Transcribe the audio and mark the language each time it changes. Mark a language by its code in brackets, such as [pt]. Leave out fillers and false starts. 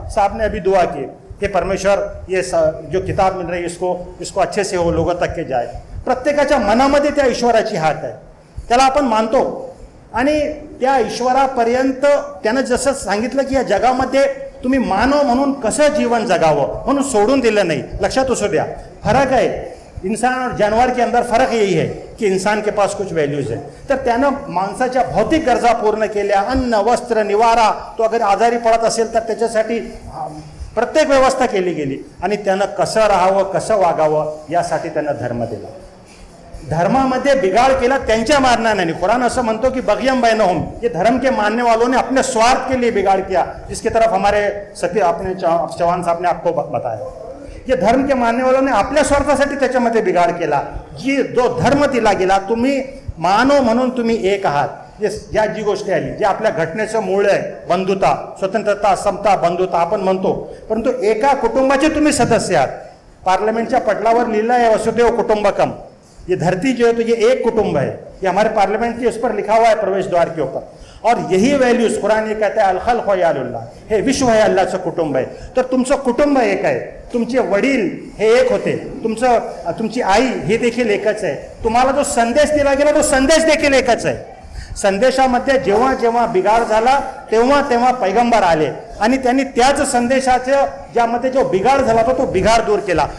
[hi] साहब ने अभी दुआ की हे परमेश्वर ये जो किताब मिल रही है इसको अच्छे से हो लोगों तक के जाए. [mr] प्रत्येकाच्या मनामध्ये त्या ईश्वराची हाक आहे, त्याला आपण मानतो. आणि त्या ईश्वरापर्यंत त्यानं जसं सांगितलं की या जगामध्ये तुम्ही मानव म्हणून कसं जीवन जगावं म्हणून सोडून दिलं नाही. लक्षात असू द्या, फरक आहे [hi] इंसान और जानवर के अंदर फर्क यही है कि इंसान के पास कुछ वैल्यूज है. [mr] तर त्यानं माणसाच्या भौतिक गरजा पूर्ण केल्या, अन्न वस्त्र निवारा, तो अगर आजारी पडत असेल तर त्याच्यासाठी प्रत्येक व्यवस्था केली गेली. आणि त्यानं कसं राहावं कसं वागावं यासाठी त्यानं धर्म दिला. धर्मामध्ये बिगाड़ केला त्यांच्या मारणाने. कुरान असं म्हणतो की [hi] बगियम बैनहुम, ये धर्म के मानने वालों ने अपने स्वार्थ के लिए बिगाड़ किया, जिसकी तरफ हमारे सती अपने चौहान साहब ने आपको बताया. ये धर्म के मानने वालों ने [mr] आपल्या स्वार्थासाठी त्याच्यामध्ये बिगाड़ केला. जो धर्म दिला गेला, तुम्ही मानव म्हणून तुम्ही एक आहात, या जी गोष्टी आली जे आपल्या घटनेचं मूळ आहे, बंधुता स्वतंत्रता समता बंधुता आपण म्हणतो, परंतु एका कुटुंबाचे तुम्ही सदस्य आहात. पार्लियामेंटच्या पटलावर लिहिलं आहे वसुदेव कुटुंबकम. [hi] ये धरती जो है तो ये एक कुटुंब है, ये हमारे पार्लियामेंट के उस पर लिखा हुआ है प्रवेश द्वार के ऊपर. और यही वैल्यूज कुरान ये कहता है अल खल्क़ या अल्लाह, [mr] हे विश्व है अल्लाहचं कुटुंब आहे. तर तुमचं कुटुंब एक आहे, तुमचे वडील हे एक होते, तुमची आई हे देखील एकच आहे. तुम्हाला जो संदेश दिला गेला तो संदेश देखील एकच आहे. संदेशामध्ये जेव्हा जेव्हा बिगाड झाला तेव्हा तेव्हा पैगंबर आले आणि त्यांनी त्याच संदेशाचं ज्यामध्ये जो बिगाड झाला तो बिगाड दूर केला.